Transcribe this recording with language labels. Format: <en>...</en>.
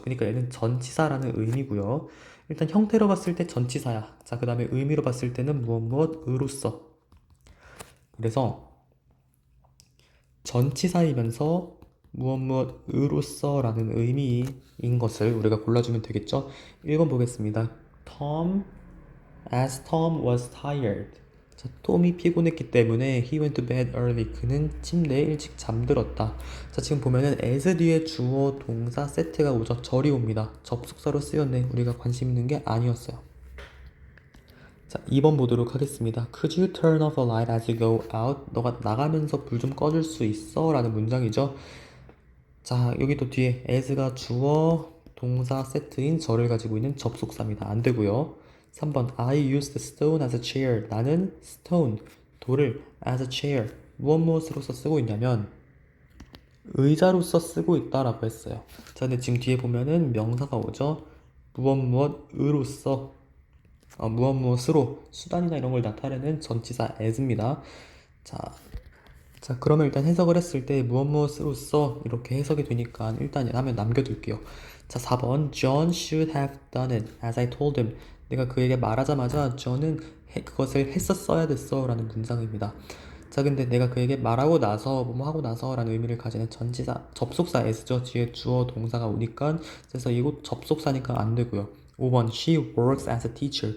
<ko>그러니까 얘는 전치사라는 의미고요. 일단 형태로 봤을 때 전치사야. 자, 그 다음에 의미로 봤을 때는 무엇으로써. 그래서 전치사이면서 무엇으로써라는 의미인 것을 우리가 골라주면 되겠죠. 1번 보겠습니다.</ko> <en>As Tom was tired.</en> <ko>자, 톰이 피곤했기 때문에</ko> <en>he went to bed early.</en> <ko>그는 침대에 일찍 잠들었다. 자, 지금 보면은 as 뒤에 주어 동사 세트가 오죠. 절이 옵니다. 접속사로 쓰였네. 우리가 관심 있는 게 아니었어요. 자, 2번 보도록 하겠습니다.</ko> <en>Could you turn off a light as you go out?</en> <ko>너가 나가면서 불 좀 꺼줄 수 있어? 라는 문장이죠. 자, 여기도 뒤에 as가 주어 동사 세트인 절을 가지고 있는 접속사입니다. 안 되고요.</ko> <en>3번 I used the stone as a chair.</en> <ko>나는 stone, 돌을</ko> <en>as a chair,</en> <ko>무엇으로서 쓰고 있냐면 의자로서 쓰고 있다라고 했어요. 자, 근데 지금 뒤에 보면은 명사가 오죠. 무엇으로서, 무엇으로, 수단이나 이런 걸 나타내는 전치사 as입니다. 자, 그러면 일단 해석을 했을 때 무엇으로써 이렇게 해석이 되니까 일단 하면 남겨둘게요. 자, 4번</ko> <en>John should have done it as I told him.</en> <ko>내가 그에게 말하자마자 John은 그것을 했었어야 됐어 라는 문장입니다. 자, 근데 내가 그에게 말하고 나서 뭐뭐 하고 나서 라는 의미를 가지는 전치사 접속사 as죠. 뒤에 주어 동사가 오니까, 그래서 이곳 접속사니까 안 되고요.</ko> <en>5번 She works as a teacher.</en>